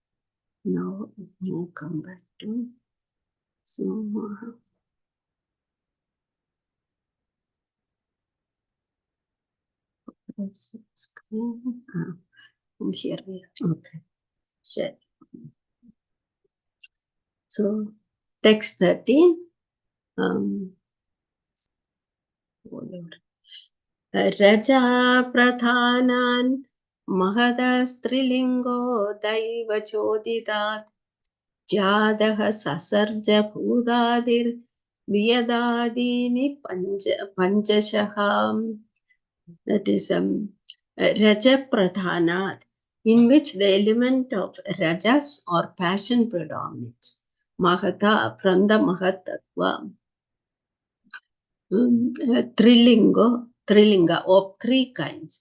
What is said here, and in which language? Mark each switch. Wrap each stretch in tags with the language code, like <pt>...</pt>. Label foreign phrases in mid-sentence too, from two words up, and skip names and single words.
<en>Now we'll come back to Zoom. Screen. Here we are. Okay. Share. So text 13.</en> <sa>Raja Pradhanan Mahadastrilingo Daiva Choditat Jadaha Sasarja Bhudadir Vyadadini Panchashaham,</sa> <en>that is</en> <sa>Raja Pradhanat,</sa> <en>in which the element of Rajas or passion predominates. Mahata, from the Mahatattva. Trilinga of three kinds.</en>